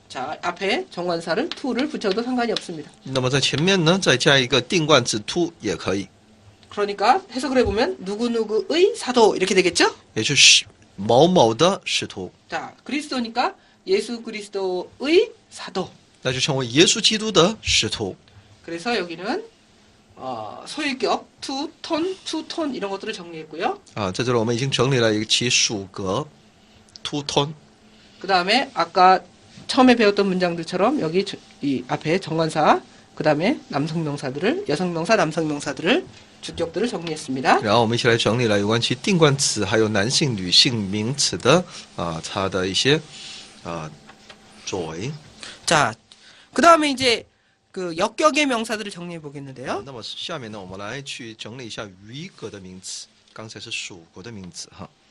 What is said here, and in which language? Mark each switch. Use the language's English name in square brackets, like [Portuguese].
[Korean] 자, 앞에 정관사를 to를 붙여도 상관이 없습니다. [Chinese] 那么在前面呢，再加一个定冠词 to 也可以， [Korean] 그러니까 해석을 해보면 누구누구의 사도 이렇게 되겠죠? [Chinese] 也就是某某的使徒， [Korean] 자, 그리스도니까 예수 그리스도의 사도. [Chinese] 那就成为耶稣基督的使徒。 [Korean] 그래서 여기는 소유격 to 톤 이런 것들을 정리했고요. [Chinese] 啊，在这里我们已经整理了一个其属格 to tone。 [Korean] 그 다음에 아까 처음에 배웠던 문장들처럼 여기 이 앞에 정관사, 그 다음에 남성명사들을 여성명사, 남성명사들을 주격들을 정리했습니다. [Chinese] 然后我们一起来整理了有关其定冠词还有男性、女性名词的它的一些作为。 [Korean] 자, 그 다음에 이제 그 역격의 명사들을 정리해 보겠는데요. [Chinese] 那么下面呢，我们来去整理一下余格的名词，刚才是属格的名词哈。